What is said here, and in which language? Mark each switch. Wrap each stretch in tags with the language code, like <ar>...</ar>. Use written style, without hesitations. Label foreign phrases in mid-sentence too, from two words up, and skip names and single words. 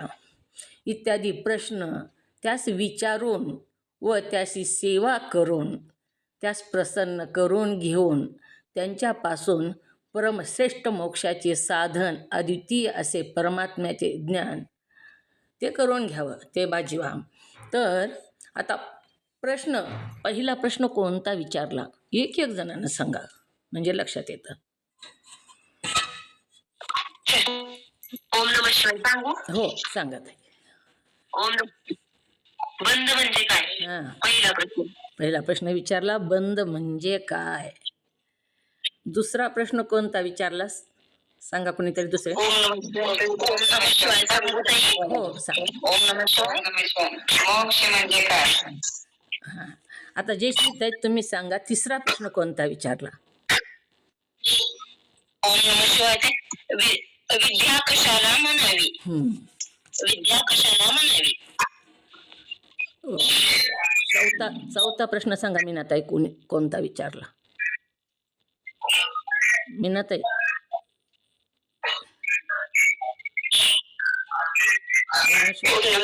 <mr>इत्यादी प्रश्न त्यास विचारून व त्याची सेवा करून त्यास प्रसन्न करून घेऊन त्यांच्यापासून परमश्रेष्ठ मोक्षाचे साधन अद्वितीय असे परमात्म्याचे ज्ञान ते करून घ्यावं, ते बाजीवा. तर आता प्रश्न, पहिला प्रश्न कोणता विचारला एक जणांना सांगा म्हणजे लक्षात येतं.</mr> <sa>ओम नमः शिवाय</sa> <mr>सांगू. हो सांगा ताई. ओम बंद म्हणजे काय. हां, पहिला प्रश्न विचारला बंद म्हणजे काय. दुसरा प्रश्न कोणता विचारलास सांगा कोणीतरी दुसरे.</mr> <sa>ओम नमः शिवाय</sa> <mr>सांगू ताई. हो सांग.</mr> <sa>ओम नमः शिवाय.</sa> <mr>मोक्ष म्हणजे काय. हां, आता जयश्री ताई तुम्ही सांगा तिसरा प्रश्न कोणता विचारला.</mr> <sa>ओम नमः शिवाय.</sa> <mr>विद्या कशाला म्हणावी. विद्या कशाला म्हणावी. चौथा प्रश्न सांगा मीनाताई कोणता विचारला. मीनाताई नमस्कार.</mr>